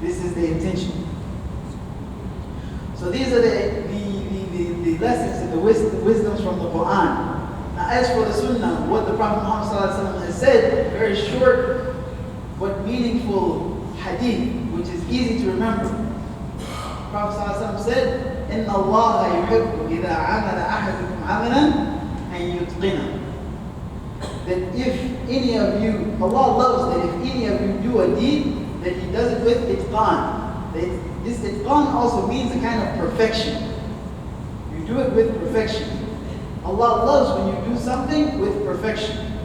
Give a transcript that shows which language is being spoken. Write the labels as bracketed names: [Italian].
[English] This is the intention. So these are the lessons and the wisdoms from the Quran. Now, as for the Sunnah, what the Prophet Muhammad has said, very short but meaningful hadith, which is easy to remember. Prophet ﷺ said, [Arabic] إِنَّ اللَّهَ يُحِبُّ إِذَا عَمَلَ أَحَدُكُمْ عَمَلًا أَن يُتْقِنَهُ. [English] That if any of you, Allah loves that if any of you do a deed, that He does it with itqan. This itqan also means a kind of perfection. You do it with perfection. Allah loves when you do something with perfection.